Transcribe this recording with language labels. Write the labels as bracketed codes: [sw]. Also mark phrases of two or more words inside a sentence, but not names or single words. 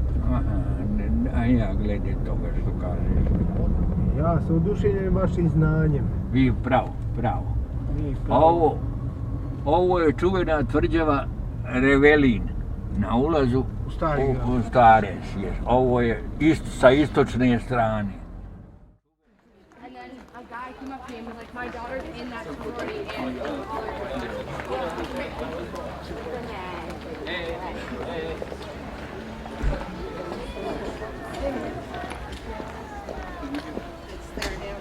[hr] A ja glede toga što kažeš. Ja sam oduševljen vašim znanjem. Vi pravo. Ovo je čuvena tvrđava Revelin na ulazu U stari grad. u stare. Ovo je sa istočne strane. [en] And then a guy came up to me and was like, my daughter's in that sorority and it's there now.